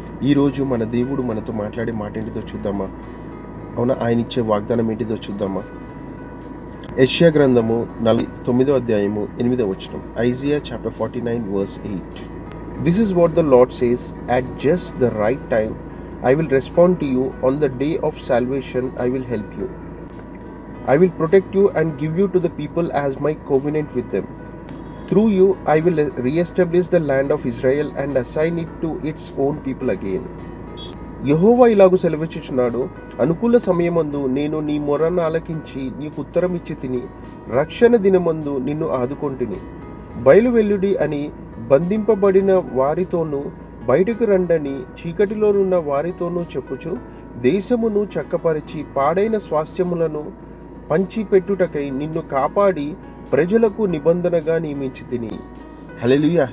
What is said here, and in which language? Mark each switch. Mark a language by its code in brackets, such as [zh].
[te] ఈరోజు మన దేవుడు మనతో మాట్లాడే మాట ఏంటిదో చూద్దామా? అవునా, ఆయన ఇచ్చే వాగ్దానం ఏంటిదో చూద్దామా? యెషయా గ్రంథము 49వ అధ్యాయము 8వ వచనం. [en] Isaiah chapter 49 verse 8. This is what the Lord says, at just the right time I will respond to you. On the day of salvation I will help you. I will protect you and give you to the people as my covenant with them. Through you I will re-establish the land of Israel and assign it to its own people again. [te] యెహోవా ఇలాగు సెలవిచ్చుచున్నాడు, అనుకూల సమయమందు నేను నీ మొరను ఆలకించి నీకు ఉత్తరం ఇచ్చి తిని, రక్షణ దినమందు నిన్ను ఆదుకొంటిని. బయలువెల్లుడి అని బంధింపబడిన వారితోనూ, బయటకు రండని చీకటిలోనున్న వారితోనూ చెప్పుచు, దేశమును చక్కపరిచి పాడైన స్వాస్థ్యములను పంచిపెట్టుటకై నిన్ను కాపాడి ప్రజలకు నిబంధనగా నియమించి తిని. హల్లెలూయా.